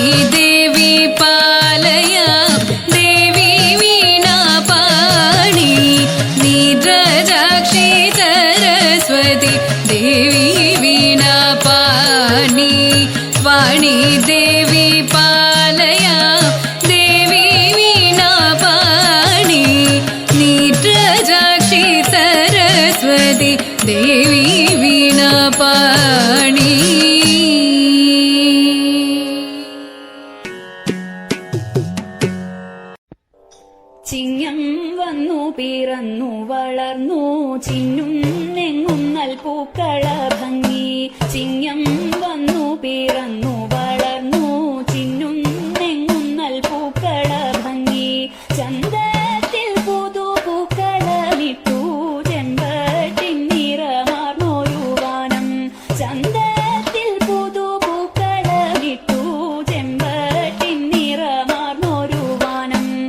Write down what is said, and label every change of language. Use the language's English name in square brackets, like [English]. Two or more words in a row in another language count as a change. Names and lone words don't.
[Sanskrit] देवी पालय देवी वीणापाणि नीरजाक्षी सरस्वती देवी वीणापाणि वाणी देवी पालय देवी वीणापाणि नीरजाक्षी सरस्वती देवी वीणापाणि [Malayalam] ചിങ്ങം വന്നു പിറന്നു വളർന്നു ചിന്നും നെങ്ങും നൽപൂക്കള ഭംഗി ചിങ്ങം വന്നു പിറന്നു വളർന്നു ചിന്നും നെങ്ങും നൽപൂക്കള ഭംഗി ചന്തത്തിൽ പുതുപൂക്കളമിട്ടു ചെമ്പട്ടിൻ നിറമാർന്നൊരു വാനം ചന്തത്തിൽ പുതുപൂക്കളമിട്ടു ചെമ്പട്ടിൻ നിറമാർന്നൊരു വാനം